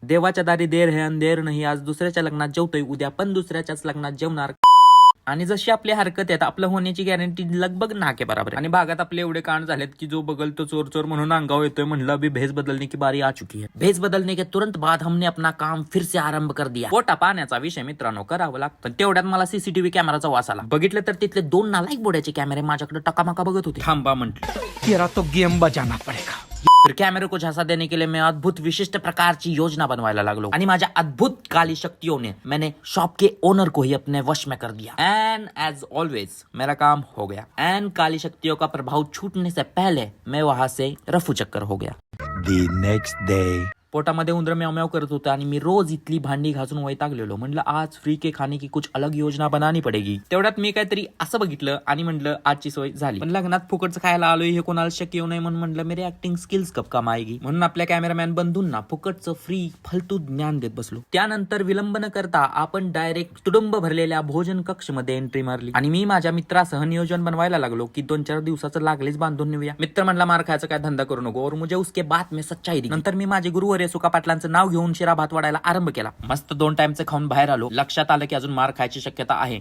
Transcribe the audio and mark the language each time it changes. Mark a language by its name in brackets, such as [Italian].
[Marathi] देवाच्या दारी [Hindi] देर है अंधेर [Marathi] नाही. आज दुसऱ्याच्या लग्नात जेवतोय, उद्या पण दुसऱ्याच्याच लग्नात जेवणार. आणि जशी आपली हरकत आहेत आपलं होण्याची गॅरंटी [Hindi] लगभग नाके बराबर. [Marathi] आणि भागात आपले एवढे कांड झालेत की जो बगल तो चोर चोर म्हणून अंगाव येतोय. [Hindi] म्हणलं अभी भेस बदलने की बारी आ चुकी है. भेस बदलने के तुरंत बाद हमने अपना काम फिर से आरंभ कर दिया. [Marathi] पोटा पाण्याचा विषय मित्रांनो करावं लागतं. तेवढ्यात मला सीसीटीव्ही कॅमेराचा वास आला. बघितलं तर तिथले 2 नालायक बोड्याचे कॅमेरे माझ्याकडे टकामका बघत होते. थांबा म्हटलं, [Hindi] तेरा तो गेम बजाना पडेगा. फिर कैमरे को झांसा देने के लिए मैं अद्भुत विशिष्ट [Marathi] प्रकारची योजना बनवायला लागलो. आणि माझ्या अद्भुत [Hindi] काली शक्तियों ने मैंने शॉप के ओनर को ही अपने वश में कर दिया. [English] and as always [Hindi] मेरा काम हो गया. एंड काली शक्तियों का प्रभाव छूटने से पहले मैं वहां से रफू चक्कर हो गया. [English] The next day. [Marathi] पोटामध्ये उंदर म्याव म्याव करत होतं आणि मी रोज इथली भांडी घासून वैतागलेलो. म्हणलं [Hindi] आज फ्री के खाने की कुछ अलग योजना बनानी पडेगी. [Marathi] तेवढ्यात मी काहीतरी असं बघितलं आणि म्हणलं आजची सोय झाली. पण लग्नात फुकटचं खायला आलोय हे कोणाला शक्य येऊ नये म्हणून म्हणलं [Hindi] मेरे ऍक्टिंग स्किल्स कब काम आएगी. [Marathi] म्हणून आपल्या कॅमेरामॅन बंधूंना फुकटचं फ्री फालतू ज्ञान देत बसलो. त्यानंतर विलंब न करता आपण डायरेक्ट तुडुंब भरलेल्या भोजन कक्ष मध्ये एंट्री मारली आणि मी माझ्या मित्रासह नियोजन बनवायला लागलो की 2-4 दिवसाचं लागलेच बांधून नेऊया. मित्र म्हणला मार खायचं काय धंदा करू नको [Hindi] और मुझे उसके बाद में सच्चाई दी. [Marathi] नंतर मी माझे गुरुवर्य सुका पाटलांचं नाव घेऊन शिरा भात वाढायला आरंभ केला. मस्त 2 टाइमचं खाऊन बाहेर आलो. लक्षात आलं की अजून मार खायची शक्यता आहे.